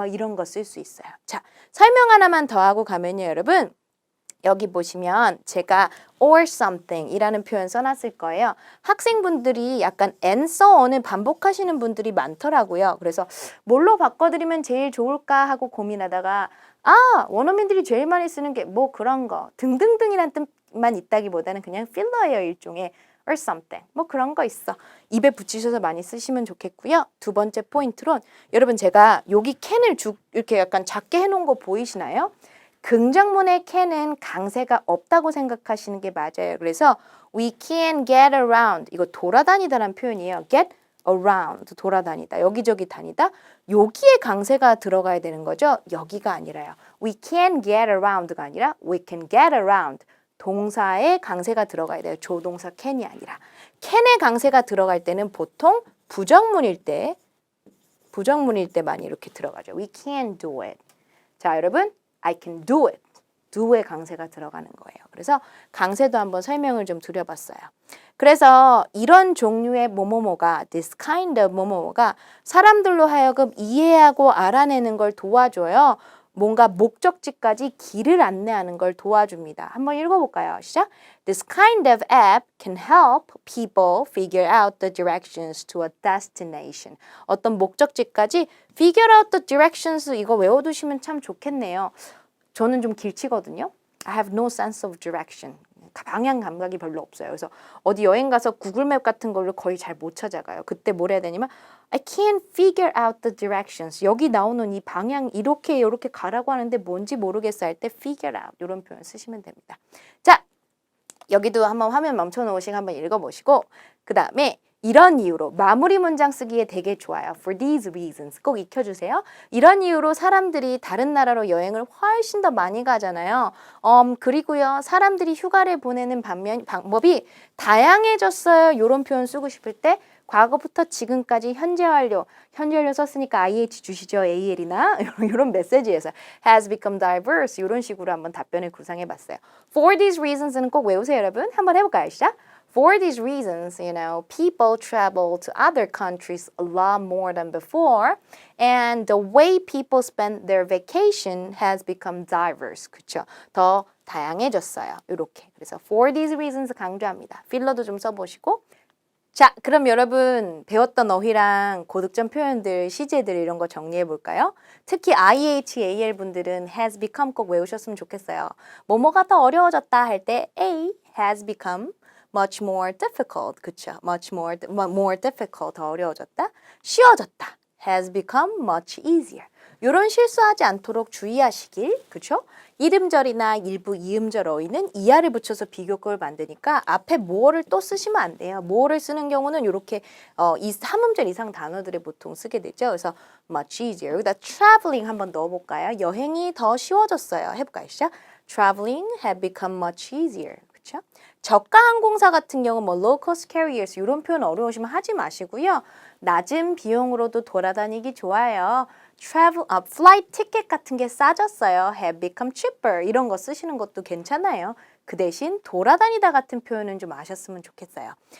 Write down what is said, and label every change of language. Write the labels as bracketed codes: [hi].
[ko] 막 이런 거 쓸 수 있어요. 자, 설명 하나만 더 하고 가면요, 여러분. 여기 보시면 제가 or something 이라는 표현 써놨을 거예요. 학생분들이 약간 and so on을 반복하시는 분들이 많더라고요. 그래서 뭘로 바꿔드리면 제일 좋을까 하고 고민하다가 원어민들이 제일 많이 쓰는 게 뭐 그런 거 등등등이란 뜻만 있다기보다는 그냥 필러예요, 일종의. [en] or something. [ko] 뭐 그런 거 있어. 입에 붙이셔서 많이 쓰시면 좋겠고요. 두 번째 포인트론 여러분 제가 여기 캔을 이렇게 약간 작게 해놓은 거 보이시나요? 긍정문의 can은 강세가 없다고 생각하시는 게 맞아요. 그래서 [en] we can get around [ko] 이거 돌아다니다라는 표현이에요. get around 돌아다니다 여기저기 다니다 여기에 강세가 들어가야 되는 거죠. 여기가 아니라요. [en] we can get around [ko] 가 아니라 we can get around 동사에 강세가 들어가야 돼요. 조동사 can이 아니라. can에 강세가 들어갈 때는 보통 부정문일 때 많이 이렇게 들어가죠. [en] We can do it. [ko] 자, 여러분, [en] I can do it. [ko] do에 강세가 들어가는 거예요. 그래서 강세도 한번 설명을 좀 드려봤어요. 그래서 이런 종류의 뭐뭐뭐가 this kind of 뭐뭐뭐가 사람들로 하여금 이해하고 알아내는 걸 도와줘요. 뭔가 목적지까지 길을 안내하는 걸 도와줍니다. 한번 읽어볼까요? 시작. [en] This kind of app can help people figure out the directions to a destination. [ko] 어떤 목적지까지 [en] figure out the directions [ko] 이거 외워두시면 참 좋겠네요. 저는 좀 길치거든요. [en] I have no sense of direction. [ko] 방향 감각이 별로 없어요. 그래서 어디 여행 가서 구글맵 같은 걸로 거의 잘 못 찾아가요. 그때 뭘 해야 되냐면 [en] I can't figure out the directions. [ko] 여기 나오는 이 방향 이렇게 가라고 하는데 뭔지 모르겠어 할 때 figure out 이런 표현 쓰시면 됩니다. 자, 여기도 한번 화면 멈춰 놓으시고 한번 읽어보시고 그 다음에 이런 이유로 마무리 문장 쓰기에 되게 좋아요. [en] For these reasons [ko] 꼭 익혀주세요. 이런 이유로 사람들이 다른 나라로 여행을 훨씬 더 많이 가잖아요. 그리고요 사람들이 휴가를 보내는 방법이 다양해졌어요. 이런 표현 쓰고 싶을 때 과거부터 지금까지 현재 완료 썼으니까 IH 주시죠. AL이나 이런 메시지에서 [en] has become diverse [ko] 이런 식으로 한번 답변을 구상해 봤어요. For these reasons는 꼭 외우세요, 여러분. 한번 해볼까요, 시작? [en] For these reasons, people travel to other countries a lot more than before, and the way people spend their vacation has become diverse. [ko] 그렇죠? 더 다양해졌어요. 이렇게. 그래서 for these reasons 강조합니다. 필러도 좀 써보시고. 자, 그럼 여러분 배웠던 어휘랑 고득점 표현들, 시제들 이런 거 정리해 볼까요? 특히 IHAL 분들은 has become 꼭 외우셨으면 좋겠어요. 뭐뭐가 더 어려워졌다 할 때 [en] A has become much more difficult. [ko] 그쵸? [en] much more difficult [ko] 더 어려워졌다. [en] 쉬워졌다. has become much easier. [ko] 이런 실수하지 않도록 주의하시길. 그쵸? 이름절이나 일부 이음절 어휘는 이하를 붙여서 비교급을 만드니까 앞에 more를 또 쓰시면 안 돼요. more를 쓰는 경우는 이렇게 이 3음절 이상 단어들을 보통 쓰게 되죠. 그래서 much easier. 여기다 traveling 한번 넣어볼까요? 여행이 더 쉬워졌어요. 해볼까요? 시작. [en] Traveling had become much easier. [ko] 그렇죠? 저가 항공사 같은 경우 뭐 [en] low cost carriers [ko] 이런 표현 어려우시면 하지 마시고요. 낮은 비용으로도 돌아다니기 좋아요. flight ticket 같은 게 싸졌어요. [en] have become cheaper [ko] 이런 거 쓰시는 것도 괜찮아요. 그 대신 돌아다니다 같은 표현은 좀 아셨으면 좋겠어요.